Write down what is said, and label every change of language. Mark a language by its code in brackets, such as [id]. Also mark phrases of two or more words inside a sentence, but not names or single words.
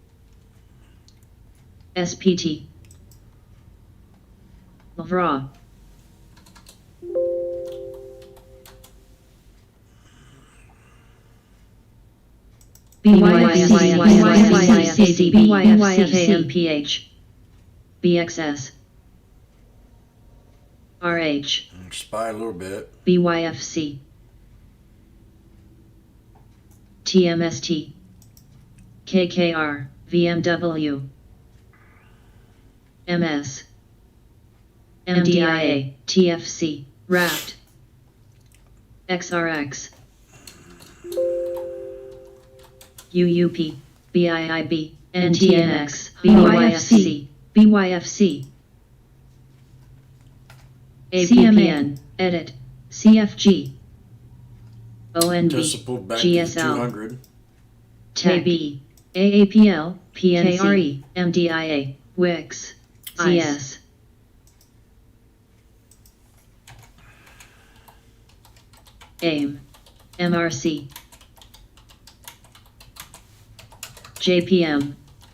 [en] SPT. LVRA. BYFC, BYFC, BXS. RH. Spy a little bit. BYFC. TMST. KKR, VMW. MS. MDIA, TFC, Wrapped. XRX. UUP, BIIB, NTNX, BYFC, BYFC. APPN, Edit, CFG. ONB, Decibel back to GSL. 200. TAB, AAPL, PNCRE, MDIA, WIX, CS. AIM, MRC. JPM.